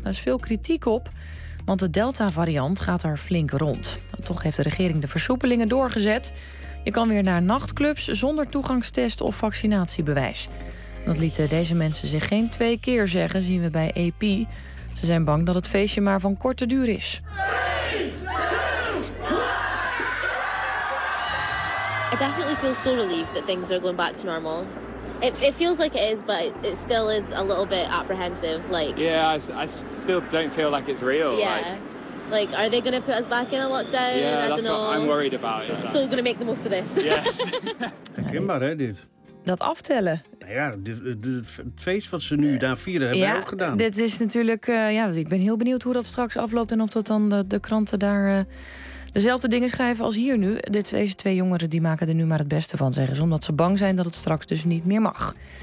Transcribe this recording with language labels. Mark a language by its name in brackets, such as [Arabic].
[Dutch] Daar is veel kritiek op, want de Delta-variant gaat er flink rond. En toch heeft de regering de versoepelingen doorgezet. Je kan weer naar nachtclubs zonder toegangstest of vaccinatiebewijs. Dat lieten deze mensen zich geen 2 keer zeggen, zien we bij AP. Ze zijn bang dat het feestje maar van korte duur is. [English] 3, 2, 1, go! I definitely feel so relieved that things are going back to normal. It feels like it is, but it still is a little bit apprehensive. Like, yeah, I still don't feel like it's real. Yeah. Like, are they going to put us back in a lockdown? Yeah, I don't know. I'm worried about it. So we're going to make the most of this. Yes. [Dutch] Herkenbaar, hè, dit? Dat aftellen. Ja, het feest wat ze nu daar vieren, hebben wij ook gedaan. Dit is natuurlijk, ik ben heel benieuwd hoe dat straks afloopt en of dat dan de kranten daar dezelfde dingen schrijven als hier nu. Deze 2 jongeren die maken er nu maar het beste van, zeggen ze. Omdat ze bang zijn dat het straks dus niet meer mag.